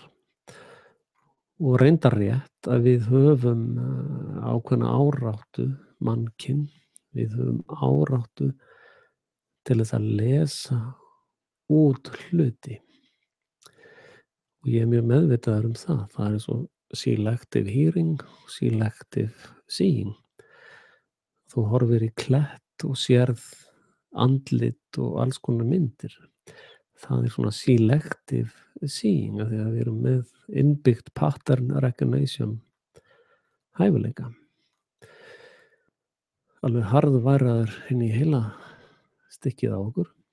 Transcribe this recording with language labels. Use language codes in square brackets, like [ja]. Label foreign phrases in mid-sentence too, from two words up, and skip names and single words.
[is] Og reyndar rétt að við höfum ákveðna áráttu, mannkyn, við höfum áráttu til þess að lesa út hluti. Og ég er mjög meðvitaður það. Það er svo [en] selective hearing, selective seeing. [is] Þú horfir í klett og sérð andlit og alls konar myndir. Það svona [en] selective seeing [is] af því að við erum með innbyggt [en] pattern recognition [is] hæfileika. Alveg harðværaður inn í heila stykkið á okkur.